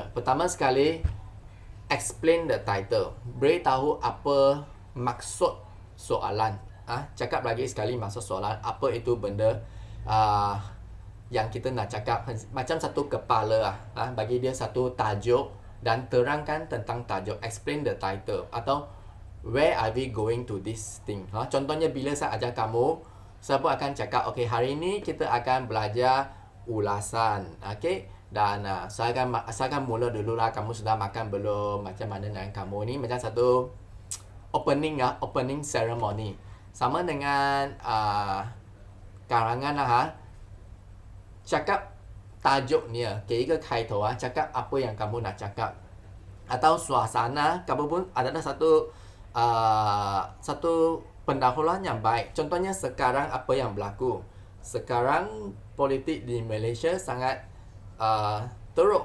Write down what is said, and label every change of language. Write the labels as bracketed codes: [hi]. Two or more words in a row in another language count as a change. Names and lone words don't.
[ms] Pertama sekali, [en] explain the title. [ms] Beritahu apa maksud soalan. Cakap lagi sekali maksud soalan. Apa itu benda yang kita nak cakap. Macam satu kepala. Bagi dia satu tajuk dan terangkan tentang tajuk. [en] Explain the title. Atau where are we going to this thing. [ms] Contohnya bila saya ajar kamu, saya pun akan cakap, okey, hari ini kita akan belajar ulasan. Okey, dan saya akan mula dulu lah. Kamu sudah makan belum? Macam mana dengan kamu ni? Macam satu [en] opening opening ceremony. [ms] Sama dengan karangan lah. Cakap tajuk ni. Okay, [zh] 一个开头 [ms] cakap apa yang kamu nak cakap. Atau suasana, kamu pun adalah satu pendahuluan yang baik. Contohnya sekarang apa yang berlaku. Sekarang politik di Malaysia sangat teruk.